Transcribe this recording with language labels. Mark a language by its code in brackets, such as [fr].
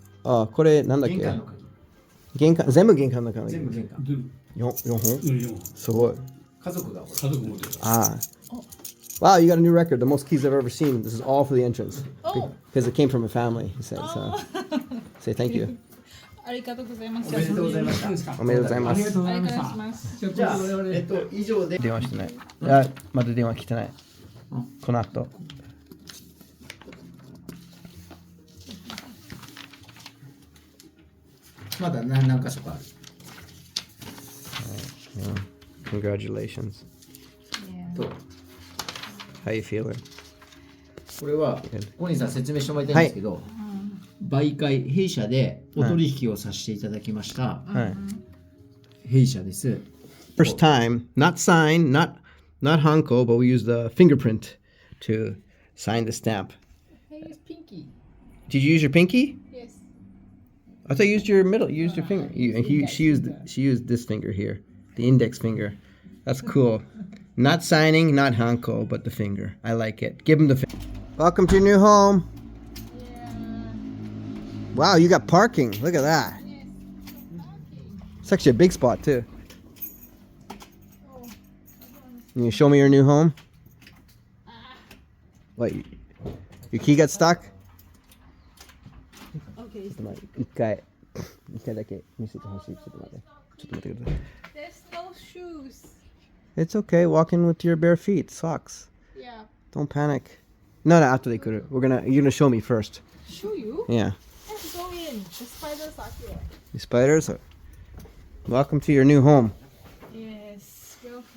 [ja] あ、これなんだっけ？玄関の鍵。玄関、全部玄関の鍵。全部玄関。 4本？ 4 すごい。家族が。家族持ってる。 Ah. [en] Wow, you got a new record. The most keys I've ever seen. This is all for the entrance. Oh. Because it came from a family, he said. So say thank you. [ja] ありがとうございます。おめでとうございました。おめでとうございます。ありがとうございましたありがとうございま。す。じゃあ、以上で。電話してない。あ、まだ電話来てない。この後。まだ何箇所かある。 [en] Congratulations. Yeah. と、 How you feeling? [ja] これは、小西さん説明してもらいたいんですけど、媒介、弊社でお取引をさせていただきました。はい。弊社です。 [en] First time, not sign, not hanko, but we use the fingerprint to sign the stamp. Hey, it's Pinky. Did you use your pinky? Yes. I thought you used your middle. You used your finger. She used this finger here, the index finger. That's cool. Not signing, not hanko, but the finger. I like it. Give him the finger. Welcome to your new home. Yeah. Wow, you got parking. Look at that. Yes. It's actually a big spot too. Oh, Can you show me your new home? What? Your key got stuck? okay. [ja] 一回だけ見せてほしい。ちょっと待ってください。 [en] There's no shoes. It's okay. Walk in with your bare feet, socks. Yeah. Don't panic. No, after they could. You're gonna show me first. Show you? Yeah. Let's go in. The spiders are here. The spiders. Welcome to your new home. Yes. Welcome.